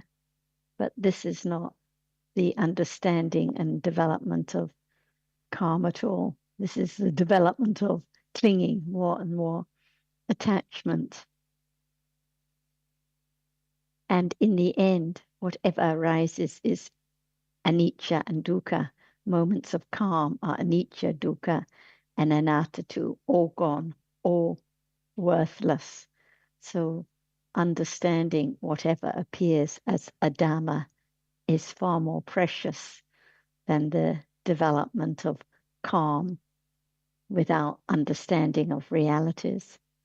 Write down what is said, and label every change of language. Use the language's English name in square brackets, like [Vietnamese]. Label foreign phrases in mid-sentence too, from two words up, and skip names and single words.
[English] But this is not the understanding and development of calm at all. This is the development of clinging, more and more attachment. And in the end, whatever arises is anicca and dukkha. Moments of calm are [Pali] anicca, dukkha, [English] and anatta too, all gone, all worthless. So understanding whatever appears as a Dhamma is far more precious than the development of calm without understanding of realities.